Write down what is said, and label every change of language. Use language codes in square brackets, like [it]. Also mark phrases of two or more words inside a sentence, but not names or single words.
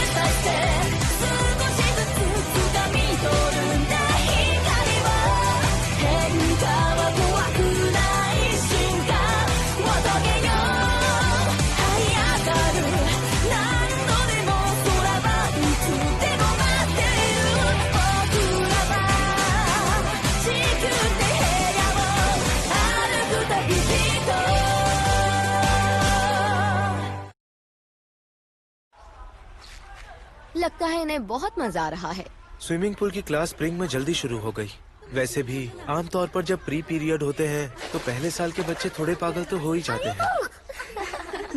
[ja] プバイステップ少しずつ掴み取るんだ光は変化は怖くない進化を遂げよう這い上がる何度でも空はいつでも待ってる僕らは地球って部屋を歩く旅人 [hi] लगता है इन्हें बहुत मजा आ रहा है। [en] swimming pool [hi] की क्लास स्प्रिंग में जल्दी शुरू हो गई। वैसे भी आमतौर पर जब [en] free period [hi] होते हैं तो पहले साल के बच्चे थोड़े पागल तो हो ही जाते हैं।